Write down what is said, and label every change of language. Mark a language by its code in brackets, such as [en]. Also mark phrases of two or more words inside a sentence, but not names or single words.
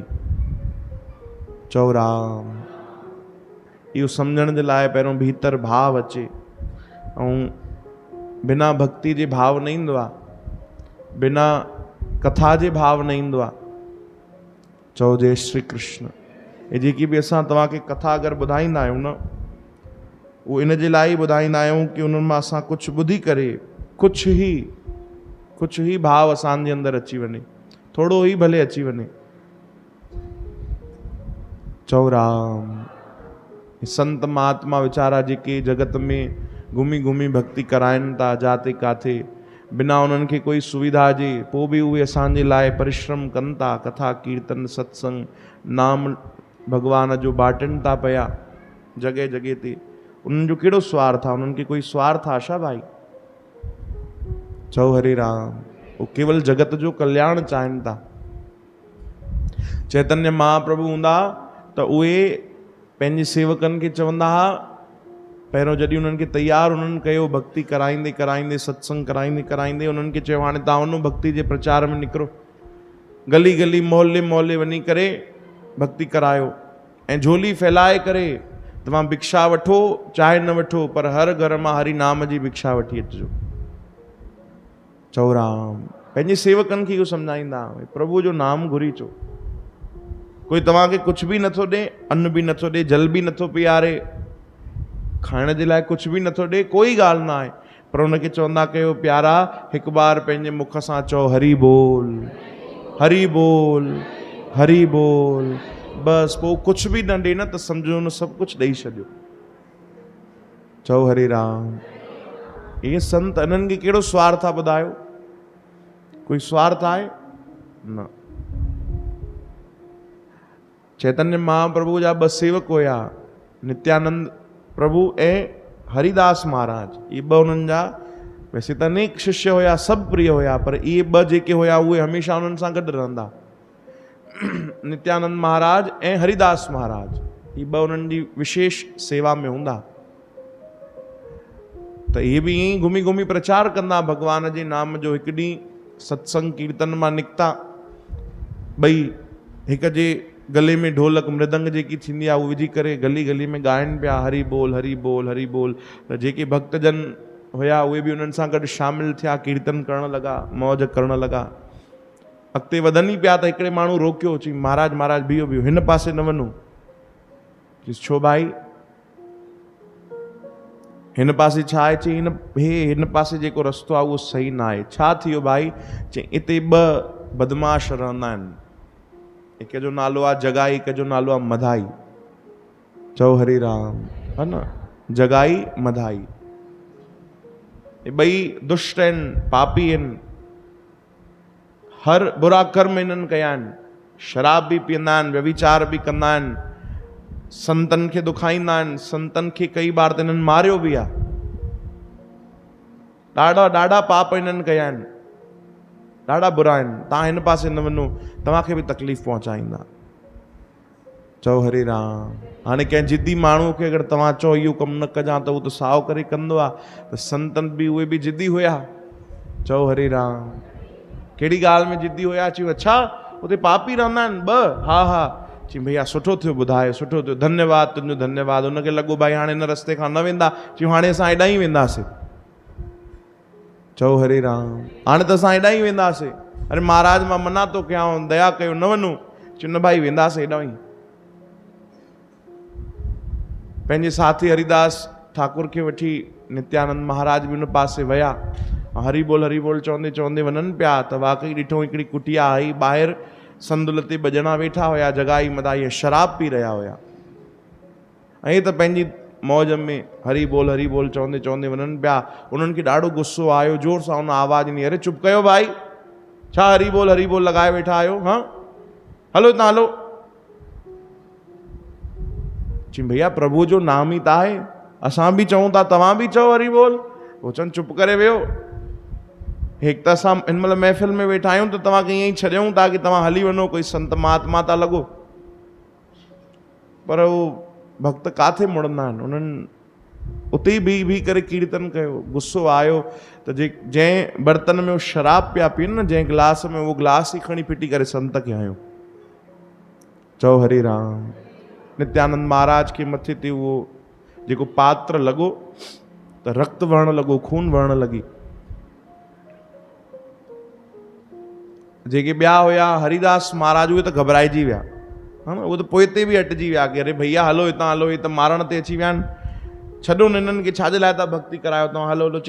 [sd] चओ राम। इहो सम्झण जे लाइ पहिरियों भीतर भाव अचे, ऐं बिना भक्ति जे भाव न ईंदो आहे, बिना कथा जे भाव न ईंदो आहे। चओ जय श्री कृष्ण। ये जेकी बि असां तव्हांखे कथा अगरि ॿुधाईंदा आहियूं न, उहो इन जे लाइ ॿुधाईंदा आहियूं कि उन्हनि मां असां कुझु ॿुधी करे कुझु ई भाव असांजे अंदरि अची वञे, थोरो ई भले अची वञे। चओ राम। संत महात्मा वीचारा जेके जगत में घुमी घुमी भक्ति कराइनि था जाते काथे, बिना उन्हनि खे कोई सुविधा जे, पोइ बि उहे असांजे लाइ परिश्रम कनि था, कथा कीर्तन सत्संग नाम भगवान जो बाटनि था पिया जॻह जॻह ते। उन्हनि जो कहिड़ो स्वार्थ आहे? उन्हनि खे कोई स्वार्थ आहे छा भाई? चओ हरे राम। वो केवल जगत जो कल्याण चाहिनि था। चैतन्य महाप्रभु हूंदा त उहे पंहिंजे सेवकनि खे चवंदा हुआ, पहिरियों जॾहिं उन्हनि खे तयारु उन्हनि कयो, भक्ति कराईंदे कराईंदे सत्संग कराईंदे कराईंदे उन्हनि खे चयो हाणे तव्हां वञो भक्ति जे प्रचार में निकिरो, गली गली मोहल्ले मोहल्ले वञी करे भक्ति करायो, ऐं झोली फैलाए करे तव्हां भिक्षा वठो चाहे न वठो, पर हर घर मां हरि नाम जी भिक्षा वठी अचिजो। चओ राम। पंहिंजे सेवकनि खे इहो सम्झाईंदा, प्रभु जो नाम घुरी अचो। कोई तव्हांखे कुझु बि नथो ॾे, अन्न बि नथो ॾे, जल बि नथो पीआरे, खाइण जे लाइ कुझु बि नथो ॾे, कोई ॻाल्हि न आहे, पर हुनखे चवंदा कयो प्यारा हिकु बार पंहिंजे मुख सां चओ हरि बोल, हरि बोल, हरि बोल, बसि। पोइ कुझु बि न ॾे न त सम्झो हुन सभु कुझु ॾेई छॾियो। चओ हरे राम। इहे संत, इन्हनि खे कहिड़ो स्वार्थ आहे ॿुधायो? कोई स्वार्थ आहे? न। चैतन्य महाप्रभु जा 2 सेवक हुया, नित्यानंद प्रभु ऐं हरिदास महाराज। ये 2 उन्हनि जा, वैसे त अनेक शिष्य हुया, सभु प्रिय हुया, पर इहे 2 जेके हुया उहे हमेशा उन्हनि सां गॾु रहंदा। नित्यानंद महाराज ऐं हरिदास महाराज, ये 2 उन्हनि जी विशेष सेवा में हूंदा। त इहे बि ईअं ई घुमी घुमी प्रचार कंदा भगवान जे नाम जो। हिकु ॾींहुं सत्संग कीर्तन मां निकिता, 2 हिक जे गले में ढोलक मृदंग जेकी थींदी आहे उहो विझी करे गली गली में ॻाइनि पिया हरि बोल, हरि बोल, हरि बोल। त जेके भक्तजन हुया उहे बि उन्हनि सां गॾु शामिल थिया, कीर्तन करण लॻा, मौज करण लॻा। अॻिते वधनि ई पिया त हिकिड़े माण्हू रोकियो, चई महाराज महाराज बीहो बीहो, हिन पासे न वञो। चईसि छो भाई? हिन पासे छा आहे? चई हिन पासे जेको रस्तो आहे उहो सही न आहे। छा थी वियो भाई? चई हिते 2 बदमाश रहंदा आहिनि, हिक जो नालो आहे जगाई, हिक जो नालो आहे मधाई। चओ हरे राम। है न, जगाई मधाई। ये 2 दुष्ट आहिनि, पापी आहिनि, हर बुरा कर्म इन्हनि कया आहिनि। शराब बि पीअंदा आहिनि, व्यभिचार बि कंदा आहिनि, संतनि खे दुखाईंदा आहिनि, संतनि खे कई बार त इन्हनि मारियो बि आहे। ॾाढा ॾाढा पाप इन्हनि कया आहिनि, ॾाढा बुरा आहिनि। तव्हां हिन पासे न वञो, तव्हांखे बि तकलीफ़ पहुचाईंदा। चओ हरे राम। हाणे कंहिं जिद्दी माण्हू खे अगरि तव्हां चओ इहो कमु न कजां त उहो त साओ करे कंदो आहे। त संतनि बि उहे बि जिद्दी हुया। चओ हरे राम। कहिड़ी ॻाल्हि में जिद्दी हुया? चयो अच्छा उते पापी रहंदा आहिनि 2? हा हा। चई भैया सुठो थियो ॿुधायो, सुठो थियो, धन्यवाद तुंहिंजो धन्यवाद। हुनखे लॻो भाई हाणे हिन रस्ते खां न वेंदा। चयो हाणे असां हेॾां ई वेंदासीं। चओ हरे राम। हाणे त असां हेॾां ई वेंदासीं। अरे महाराज मां मना थो कयांव, दया कयो, न वञो। चयो न भाई वेंदासीं हेॾां ई। पंहिंजे साथी हरिदास ठाकुर खे वठी नित्यानंद महाराज बि हुन पासे विया। हरि बोल चवंदे चवंदे वञनि पिया त वाकई ॾिठो हिकिड़ी कुटिया आई, ॿाहिरि संदुल ते 2 ॼणा वेठा हुया, जगाई मदाई शराब पी रहिया हुया। ऐं त पंहिंजी मौज में हरि बोल चवंदे चवंदे वञनि पिया। उन्हनि खे ॾाढो गुस्सो आयो, जोर सां हुन आवाज़ ॾिनी, अरे चुप कयो भाई, छा हरि बोल लॻाए वेठा आहियो? हाँ हलो हितां हलो। चई भैया प्रभु जो नाम ई त आहे, असां बि चऊं था, तव्हां बि चओ हरि बोल। वो चवनि चुप करे वियो। एक त असां हिन महिल महफ़िल में वेठा आहियूं त तव्हांखे ईअं ई छॾियूं था कि तव्हां हली वञो, कोई संत महात्मा था लॻो, पर उहो भक्त काथे मुड़ंदा आहिनि। उन्हनि उते ई बीह करे कीर्तन कयो। गुस्सो आयो त जंहिं बर्तन में वो शराब पिया पीअनि न, जंहिं गिलास में, वो गिलास ई खणी फिटी करे संत खे हयो। चओ हरि राम। नित्यानंद महाराज के मथे ते उहो जेको पात्र लॻो त रक्त वहण लॻो, खून वहण लॻी। जेके ॿिया हुया हरिदास महाराज, उहे त घबराइजी विया, हा न, उहे त पोइ ते बि हटिजी विया कि अरे भैया हलो हितां हलो, हे त मारण ते अची विया आहिनि, छॾो हिननि खे, छाजे लाइ था भक्ति करायो तव्हां, हलो हलो।